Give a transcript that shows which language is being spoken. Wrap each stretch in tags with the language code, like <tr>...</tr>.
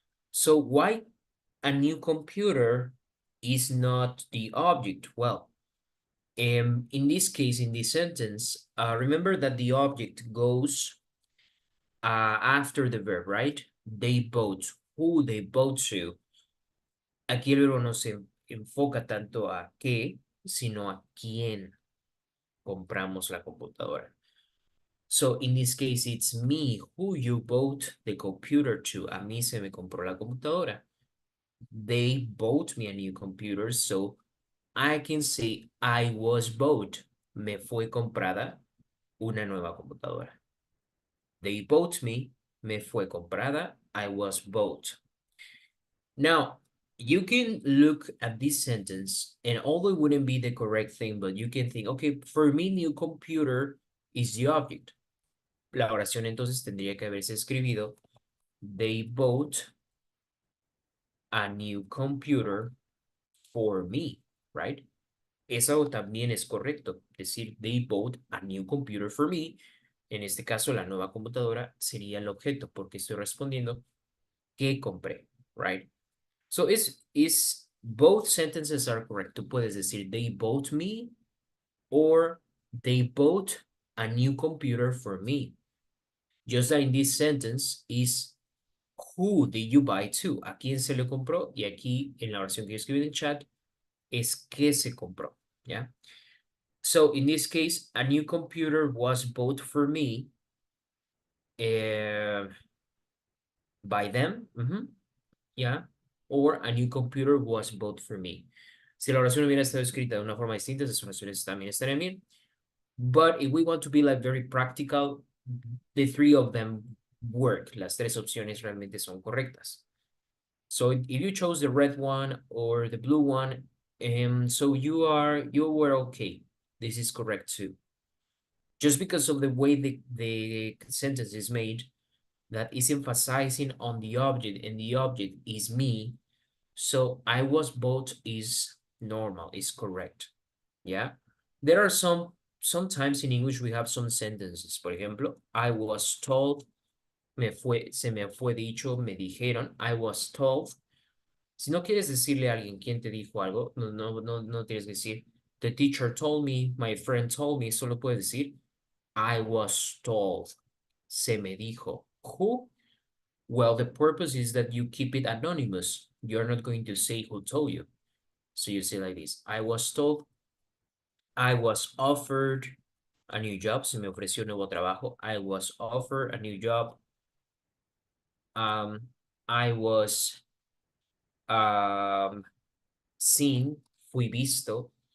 <en>So why a new computer is not the object? Well, in this case, in this sentence, remember that the object goes after the verb, right? They both. Who they both to.</en> <es>Aquí el verbo no se enfoca tanto a qué, sino a quién compramos la computadora.</es> <en>So in this case, it's me who you bought the computer to.</en> <es>A mí se me compró la computadora.</es> <en>They bought me a new computer, so I can say I was bought.</en> <es>Me fue comprada una nueva computadora.</es> <en>They bought me.</en> <es>Me fue comprada.</es> <en>I was bought. Now, you can look at this sentence, and although it wouldn't be the correct thing, but you can think, okay, for me, new computer is the object.</en> <es>La oración entonces tendría que haberse escrito,</es> <en>they bought a new computer for me, right?</en> <es>Eso también es correcto, decir,</es> <en>they bought a new computer for me.</en> <es>En este caso, la nueva computadora sería el objeto, porque estoy respondiendo que compré, right?</es> <en>So both sentences are correct.</en> <es>Tú puedes decir,</es> <en>they bought me, or they bought a new computer for me. Just that in this sentence is, who did you buy to?</en> <es>¿A quién se le compró? Y aquí, en la versión que yo escribí en el chat, es qué se compró, ¿ya?</es> <en>So, in this case, a new computer was bought for me by them, yeah, or a new computer was bought for me.</en> <es>Si la oración hubiera estado escrita de una forma distinta, esas oraciones también estarían bien.</es> <en>But if we want to be like very practical, the three of them work.</en> <es>Las tres opciones realmente son correctas.</es> <en>So if you chose the red one or the blue one, so you were okay. This is correct too. Just because of the way the sentence is made, that is emphasizing on the object, and the object is me. So I was bought is normal, is correct. Yeah. There are sometimes in English we have some sentences.</en> <es>Por ejemplo,</es> <en>I was told,</en> <es>se me fue dicho, me dijeron, I was told. Si no quieres decirle a alguien quién te dijo algo, no tienes que decir,</es> <en>the teacher told me, my friend told me,</en> <es>solo puedes decir,</es> <en>I was told,</en> <es>se me dijo.</es> <en>Who? Well, the purpose is that you keep it anonymous. You're not going to say who told you. So you say like this, I was told, I was offered a new job,</en> <es>se me ofreció un nuevo trabajo,</es> <en>I was offered a new job, I was seen,</en> <es>fui visto,</es>